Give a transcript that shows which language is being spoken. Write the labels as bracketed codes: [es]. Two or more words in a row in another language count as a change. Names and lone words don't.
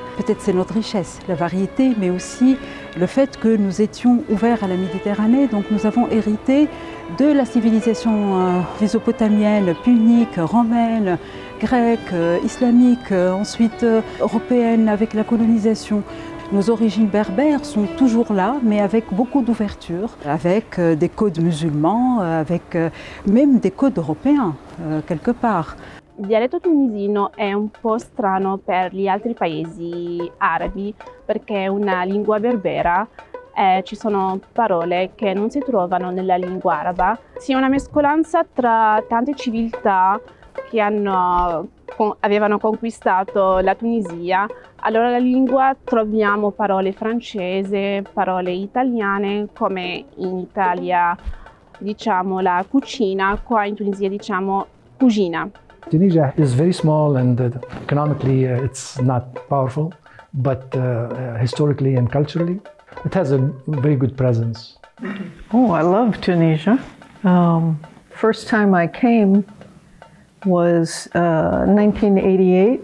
[fr] Peut-être c'est notre richesse, la variété, mais aussi le fait que nous étions ouverts à la Méditerranée, donc nous avons hérité de la civilisation mésopotamienne, punique, romaine, grecque, islamique, ensuite européenne avec la colonisation. Nos origines berbères sont toujours là, mais avec beaucoup d'ouverture, avec des codes musulmans, avec même des codes européens, quelque part. [it] Il dialetto tunisino è un po' strano per gli altri paesi arabi perché è una lingua berbera. Ci sono parole che non si trovano nella lingua araba. Sì, è una mescolanza tra tante civiltà che avevano conquistato la Tunisia. Allora la lingua troviamo parole francese, parole italiane, come in Italia diciamo la cucina, qua in Tunisia diciamo cugina. [en] Tunisia is very small and economically it's not powerful, but historically and culturally it has a very good presence. Oh, I love Tunisia. First time I came was 1988.